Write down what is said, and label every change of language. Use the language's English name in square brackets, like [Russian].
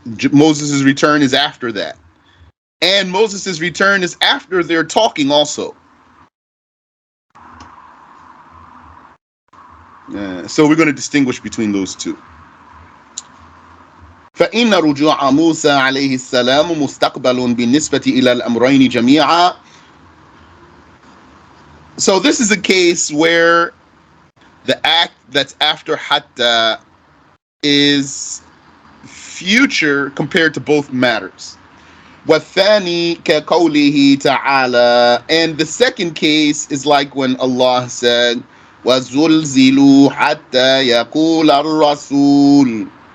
[English] Moses' return is after that. And Moses' return is after their talking also. So we're going to distinguish between those two. [Arabic] فإن رجوع موسى عليه السلام مستقبل بالنسبة إلى الأمرين جميعا. [English] So this is a case where the act that's after Hattaa is future compared to both matters. [Arabic] وَالثَّانِي كَقَوْلِهِ تَعَالَى. [English] And the second case is like when Allah said, [Arabic] وَزُلْزِلُوا حَتَّى يَقُولَ الرَّسُولُ.